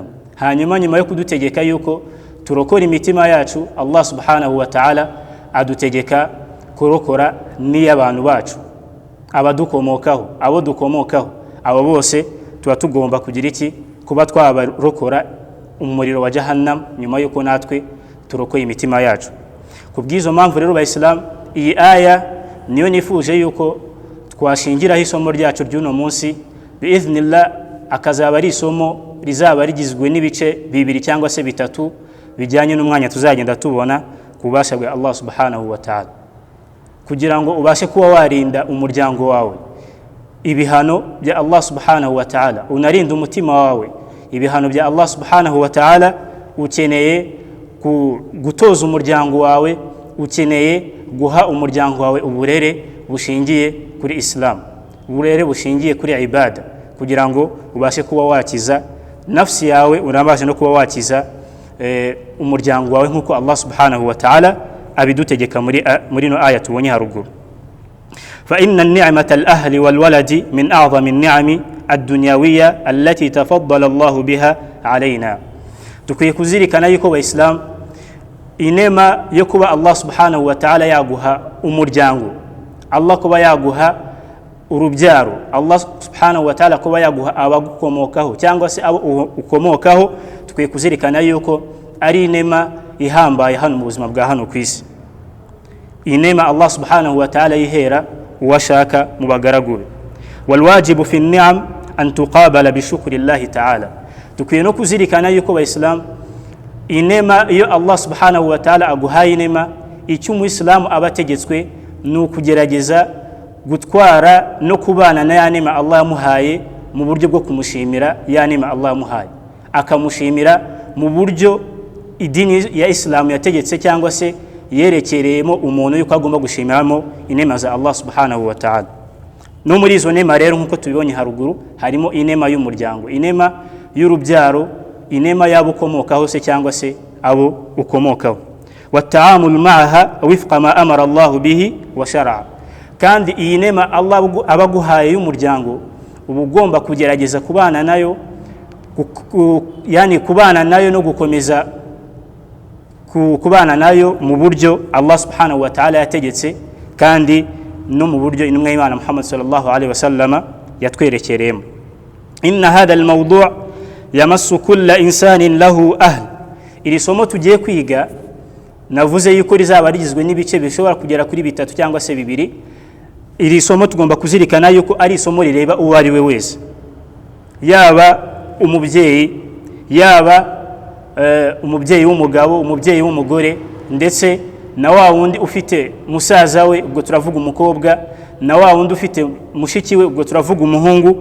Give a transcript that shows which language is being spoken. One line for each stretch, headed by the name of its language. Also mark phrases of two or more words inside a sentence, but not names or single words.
Kinyarwanda: Hanyuma nyuma yo kudutegeka yuko turokora imitima yacu,
Arabic: الله سبحانه وتعالى
Kinyarwanda: adutegeka kurokora n'iy'abantu bacu, abadukomokaho, abo dukomokaho, abo bose tuba tugomba kugira iki? Kuba twabarokora umuriro wa jahannam nyuma yuko natwe turokoye imitima yacu. Kubw'izo mpamvu rero b'Islam, iyi aya niyo nifuje yuko twashingiraho isomo ryacu ry'uno munsi biiznillah. Akazaba ari isomo rizaba rigizwe n'ibice bibiri cyangwa se bitatu bijyanye n'umwanya tuzagenda tubona kubasha bwa
Arabic: الله سبحانه وتعالى,
Kinyarwanda: kugira ngo ubashe kuba warinda umuryango wawe ibihano bya
Arabic: الله سبحانه وتعالى,
Kinyarwanda: unarinda umutima wawe ibihano bya
Arabic: الله سبحانه وتعالى.
Kinyarwanda: Ukeneye gutoza umuryango wawe, ukeneye guha umuryango wawe uburere bushingiye kuri Islam, uburere bushingiye kuri ibada, kugira ngo ubashe kuba wakiza nafsi yawe, unabashe no kuba wakiza umuryango wawe nk'uko
Arabic: الله سبحانه وتعالى
Kinyarwanda: abidutegeka muri no aya tubonye haruguru.
Arabic: فإن النعمة الأهل والولد من أعظم النعم الدنيوية التي تفضل الله بها علينا.
Kinyarwanda: Tukwiye kuzirikana yuko b'Islam inema yo kuba
Arabic: الله سبحانه وتعالى
Kinyarwanda: yaguha umuryango, Allah kuba yaguha urubyaro,
Arabic: الله سبحانه وتعالى
Kinyarwanda: kuba yaguha abagukomokaho cyangwa se abo ukomokaho, tukwiye kuzirikana yuko ari inema ihambaye hano mu buzima bwa hano ku isi. Inema
Arabic: الله سبحانه وتعالى
Kinyarwanda: yihera uwashaka mu bagaragu be.
Arabic: والواجب في النعم أن تقابل بشكر الله تعالى.
Kinyarwanda: Tukwiye no kuzirikana yuko b'Islam inema iyo
Arabic: الله سبحانه وتعالى
Kinyarwanda: aguhaye inema, icyo umuislamu abategetswe ni ukugerageza gutwara no kubana na ya nema Allah yamuhaye mu buryo bwo kumushimira ya nema Allah yamuhaye, akamushimira mu buryo idini ya Islam yategetse cyangwa se yerekereyemo umuntu yuko agomba gushimiramo inema za
Arabic: الله سبحانه وتعالى.
Kinyarwanda: no muri izo nema rero nkuko tubibonye haruguru harimo inema y'umuryango, inema y'urubyaro, inema y'abo ukomokaho se cyangwa se abo ukomokaho.
Arabic: والتعامل معها وفق ما أمر الله به وشرع,
Kinyarwanda: kandi iyi nema Allah abaguhaye y'umuryango uba ugomba kugerageza kubana nayo, yani kubana nayo no gukomeza kubana nayo mu buryo
Arabic: الله سبحانه وتعالى
Kinyarwanda: yategetse, kandi no mu buryo intumwa y'Imana Muhammad
Arabic: صلى الله عليه وسلم
Kinyarwanda: yatwerekereyemo.
Arabic: إن هذا الموضوع يمس كل إنسان له أهل.
Kinyarwanda: Iri somo tugiye kwiga navuze yuko rizaba rigizwe n'ibice bishobora kugera kuri bitatu cyangwa se bibiri. Iri somo tugomba kuzirikana yuko ari isomo rireba uwo ari we wese, yaba umubyeyi, yaba umubyeyi w'umugabo, umubyeyi w'umugore, ndetse na wa wundi ufite musaza we, ubwo turavuga umukobwa, na wa wundi ufite mushiki we, ubwo turavuga umuhungu.